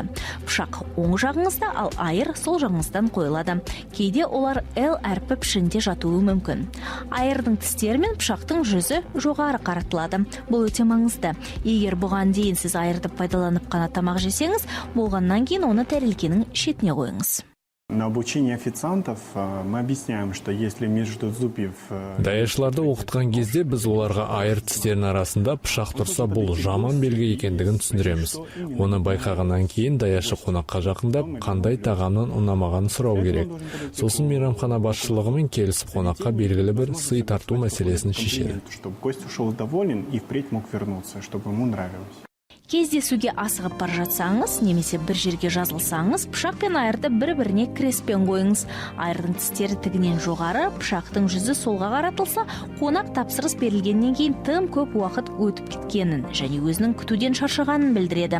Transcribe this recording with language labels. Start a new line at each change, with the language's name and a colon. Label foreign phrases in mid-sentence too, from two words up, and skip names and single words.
Kazakh: Пышақ оң жағыңызда, ал айыр сол жағыңыздан қойылады. Кейде олар L әрпі пішінде жатуы мүмкін. Айырдың тістері мен пышақтың жүзі жоғары қаратылады. Бұл өте маңызды. Егер бұған дейін сіз айырды пайдаланып қана тамақ жесеңіз, болғаннан кейін оны тәрелкенің шетіне қойыңыз.
Russian: На обучении официантов мы объясняем, что если между зубьев...
Kazakh: Даяшыларды оқытқан кезде біз оларға айыр тістерінің арасында пышақ тұрса, бұл жаман белгі екендігін түсіндіреміз. Оны байқағаннан кейін даяшы қонаққа жақындап, қандай тағамнан ұнамағанын сұрау керек. Сосын мейрамхана басшылығымен келісіп қонаққа белгілі бір сый тарту мәселесін шешеді.
Russian: Чтобы гость ушел доволен и впредь мог вернуться, чтобы ему нравилось.
Kazakh: Кездесуге асығып бара жатсаңыз, немесе бір жерге жазылсаңыз, пышақ пен айырды бір-біріне креспен қойыңыз. Айырдың тістері тігінен жоғары, пышақтың жүзі солға қаратылса, қонақ тапсырыс берілгеннен кейін тым көп уақыт өтіп кеткенін және өзінің күтуден шаршағанын білдіреді.